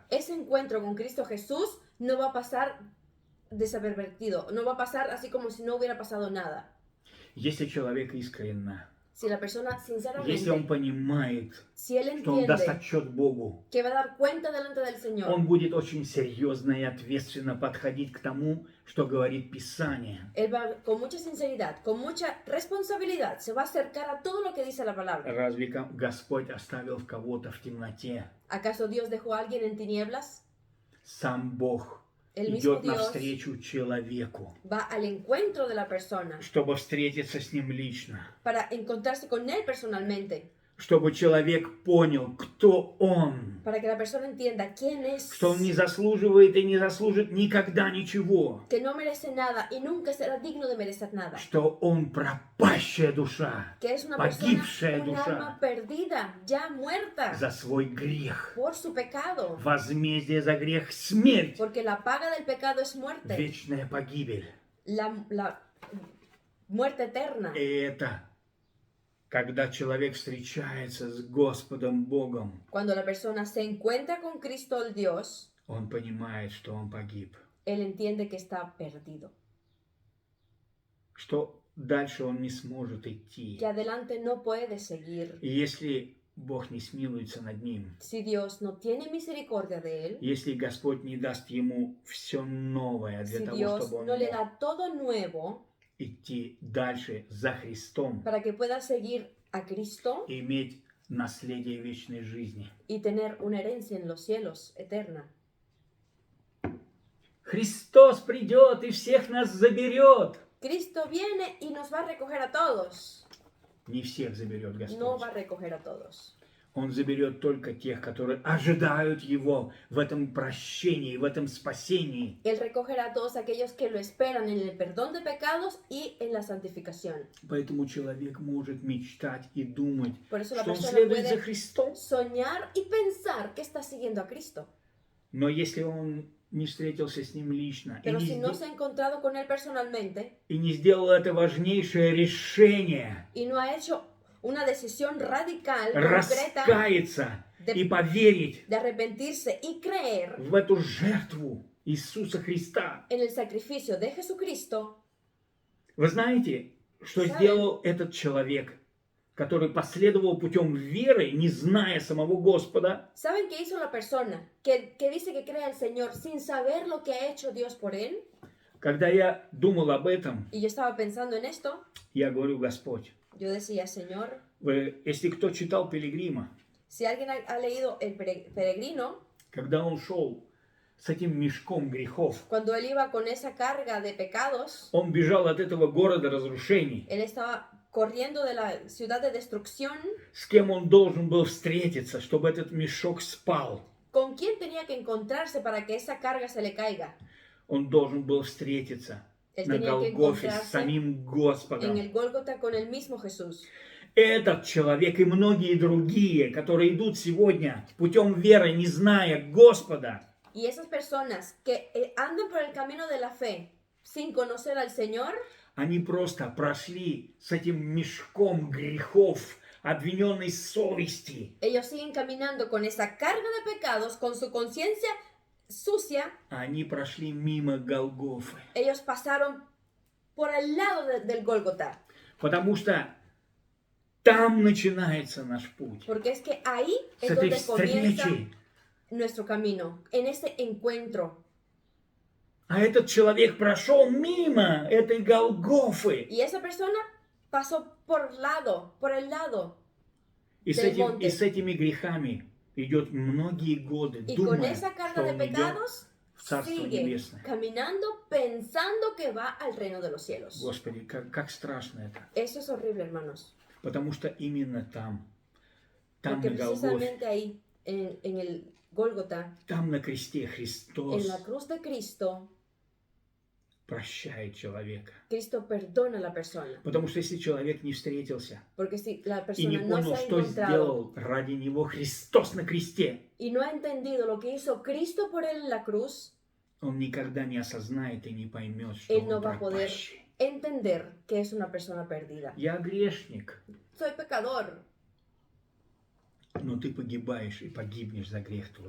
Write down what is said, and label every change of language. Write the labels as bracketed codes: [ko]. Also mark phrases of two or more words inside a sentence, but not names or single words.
[es] Ese encuentro con Cristo Jesús no va a pasar desapervertido, no va a pasar así como si no hubiera pasado nada. [ru] Если человек искренне, [es] Si la persona [ru] если он [es] sinceramente, [ru] понимает, [es] si él [ru] что он даст [es] entiende [ru] отчет Богу, [es] que va a dar cuenta delante del Señor, [ru] он будет очень серьезно и ответственно подходить к тому, что говорит Писание. [es] él va con mucha sinceridad, con mucha responsabilidad, se va a acercar a todo lo que dice la palabra. [ru] Разве Господь оставил кого-то в темноте? [es] ¿Acaso Dios dejó a alguien en tinieblas? [ru] Сам Бог [es] El mismo [ru] идет [es] Dios [ru] навстречу человеку, [es] va al encuentro de la persona [ru] чтобы встретиться с ним лично, [es] para encontrarse con él personalmente, [ru] чтобы человек понял, кто он, [es] para que la persona entienda quién es, [ru] что он не заслуживает и не заслужит никогда ничего, [es] que no merece nada y nunca será digno de merecer nada, [ru] что он пропащая душа, [es] que es una [ru] погибшая [es] persona, un [ru] душа [es] alma perdida, ya muerta [ru] за свой грех. [es] por su pecado, [ru] Возмездие за грех — смерть, [es] porque la paga del pecado es muerte, [ru] вечная погибель. [es] la muerte eterna. [ru] И это когда человек встречается с Господом Богом, [es] Cuando la persona se encuentra con Cristo el Dios, [ru] он понимает, что он погиб, [es] él entiende que está perdido, [ru] что дальше он не сможет идти. [es] que adelante no puede seguir. [ru] И если Бог не смилуется над ним, [es] Si Dios no tiene misericordia de él, [ru] если Господь не даст ему все новое для [es] si [ru] того, [es] Dios [ru] чтобы он [es] no le [ru] мог [es] da todo nuevo [ru] идти дальше за Христом [es] para que pueda seguir a Cristo [ru] и иметь наследие вечной жизни. [es] y tener una herencia en los cielos eterna. [ru] Христос придет и всех нас заберет. [es] Cristo viene y nos va a recoger a todos. [ru] Не всех заберет [es] No [ru] Господь. [es] va a recoger a todos. [ru] Он заберет только тех, которые ожидают Его в этом прощении, в этом спасении. [es] Él recogerá a todos aquellos que lo esperan en el perdón de pecados y en la santificación. [ru] Поэтому человек может мечтать и думать, [es] Por eso la [ru] что он [es] persona [ru] следует за [es] puede [ru] Христом. [es] soñar y pensar que está siguiendo a Cristo. [ru] Но если он не встретился с Ним лично [es] Pero si no se ha encontrado con Él personalmente [ru] и не сделал это важнейшее решение, [es] y no ha hecho una decisión radical, concreta, [ru] раскаяться и поверить [es] de arrepentirse y creer [ru] в эту жертву Иисуса Христа. [es] en el sacrificio de Jesucristo, [ru] Вы знаете, что [es] ¿Saben? [ru] сделал этот человек, который последовал путем веры, не зная самого Господа, [es] ¿Saben qué hizo la persona que dice que cree al Señor sin saber lo que ha hecho Dios por él? [ru] когда я думал об этом, [es] Y yo estaba pensando en esto, [ru] я говорю, Господь, [es] yo decía, Señor, [ru] если кто читал Пилигрима, [es] si alguien ha leído El Peregrino, [ru] когда он шел с этим мешком грехов, [es] cuando él iba con esa carga de pecados, [ru] он бежал от этого города разрушений, [es] él estaba corriendo de la ciudad de destrucción. [ru] с кем он должен был встретиться, чтобы этот мешок спал. [es] ¿Con quién tenía que encontrarse para que esa carga se le caiga? [ru] Он должен был встретиться [es] Él [ru] на [es] tenía que [ru] Голгофе с [es] encontrarse [ru] самим [es] en [ru] Господом. [es] el Gólgota con el mismo Jesús. [ru] Этот человек и многие другие, которые идут сегодня путем веры, не зная Господа, [es] Y esas personas que andan por el camino de la fe sin conocer al Señor, [ru] они просто прошли с этим мешком грехов, обвиненной совести. [es] ellos siguen caminando con esa carga de pecados, con su conciencia sucia. [ru] Они прошли мимо Голгофы. [es] Ellos pasaron por el lado del Gólgota, [ru] Потому что там начинается наш путь. [es] porque es que ahí [ru] С [es] es [ru] этой [es] donde comienza [ru] встречи. [es] nuestro camino, en ese encuentro. [ru] А этот человек прошел мимо этой Голгофы. [es] Y esa persona pasó por el lado. [ru] И с этими грехами идет многие годы, [es] Y con [ru] думая, [es] esa [ru] что [es] carga de [ru] он идет [es] pecados [ru] в Царство [es] sigue [ru] Небесное. [es] caminando pensando que va al reino de los cielos. [ru] Господи, как страшно это. [es] Eso es horrible, hermanos. [ru] Потому что именно там [es] Porque [ru] на Голгофе, [es] precisamente ahí, en el Gólgota, [ru] там на кресте [es] en [ru] Христос [es] la cruz de Cristo, [ru] прощает человека. [es] Cristo perdona a la persona. [ru] Потому что если человек не встретился [es] Porque si la [ru] и не [es] persona no [ru] понял, [es] se ha [ru] что [es] encontrado [ru] сделал ради него Христос на кресте, [es] y no ha entendido lo que hizo Cristo por él en la cruz, [ru] он никогда не осознает и не поймет, что [es] él [ru] он [es] no va a poder [ru] пропащий. [es] entender que es una persona perdida. [ru] Я грешник, [es] Soy pecador, [ru] но ты погибаешь и погибнешь за грех твой.